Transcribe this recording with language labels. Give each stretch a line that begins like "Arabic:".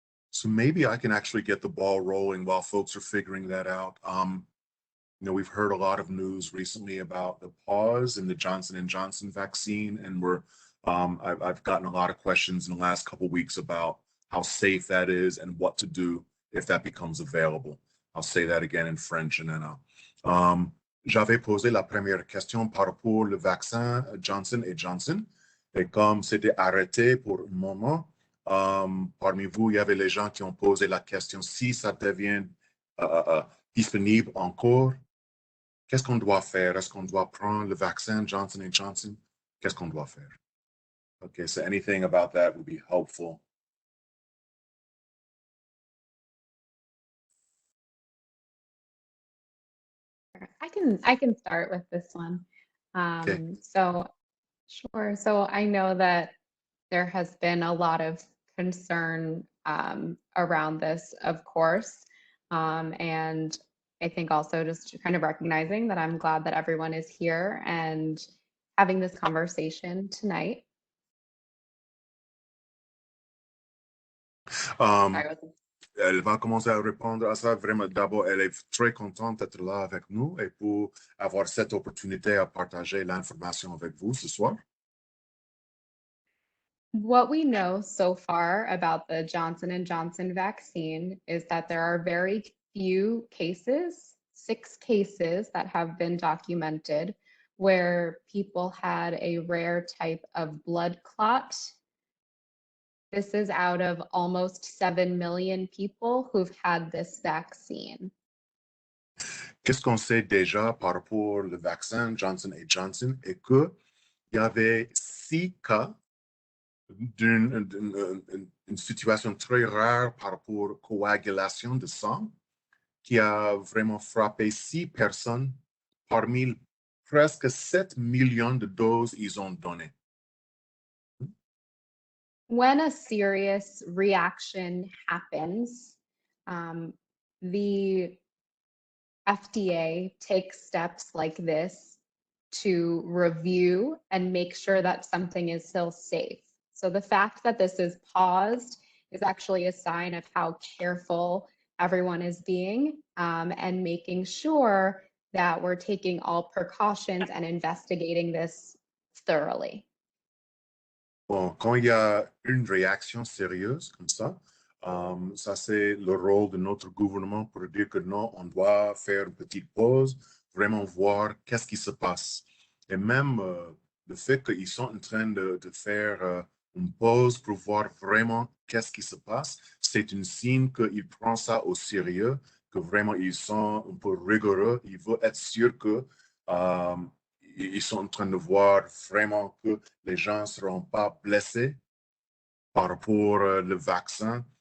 English: So maybe I can actually get the ball rolling while folks are figuring that out. You know, we've heard a lot of news recently about the pause in the Johnson & Johnson vaccine, and I've gotten a lot of questions in the last couple of weeks about how safe that is and what to do if that becomes available. I'll say that again in French, and then
French: j'avais posé la première question par rapport au vaccin Johnson & Johnson, et comme c'était arrêté pour un moment, parmi vous, il y avait les gens qui ont posé la question si ça devient disponible encore. Qu'est-ce qu'on doit faire? Est-ce qu'on doit prendre le vaccin Johnson & Johnson? Qu'est-ce qu'on doit faire?
English: Okay, so anything about that would be helpful. I can start with this one. Okay. So sure. So I know that there has been a lot of concern around this, of course, and I think also just kind of recognizing that I'm glad that everyone is here and having this conversation tonight.
French: elle va commencer à répondre à ça. Vraiment, d'abord, elle est très contente d'être là avec nous et pour avoir cette opportunité à partager l'information avec vous ce soir.
English: What we know so far about the Johnson & Johnson vaccine is that there are very few cases, 6 cases that have been documented, where people had a rare type of blood clot. This is out of almost 7 million people who've had this vaccine.
French: Qu'est-ce qu'on sait déjà par rapport au vaccin Johnson & Johnson et qu'il y avait 6 cas d'une situation très rare par rapport à coagulation de sang qui a vraiment frappé 6 personnes parmi presque 7 millions de doses ils ont donné.
English: When a serious reaction happens, the FDA takes steps like this to review and make sure that something is still safe. So the fact that this is paused is actually a sign of how careful everyone is being and making sure that we're taking all precautions and investigating this thoroughly.
French: Bon, quand il y a une réaction sérieuse comme ça c'est le rôle de notre gouvernement pour dire que non, on doit faire une petite pause, vraiment voir qu'est-ce qui se passe. Et même le fait qu'ils sont en train de faire une pause pour voir vraiment qu'est-ce qui se passe, c'est un signe qu'ils prennent ça au sérieux, que vraiment ils sont un peu rigoureux, ils veulent être sûrs que ils sont en train de voir vraiment que les gens ne seront pas blessés par rapport au vaccin.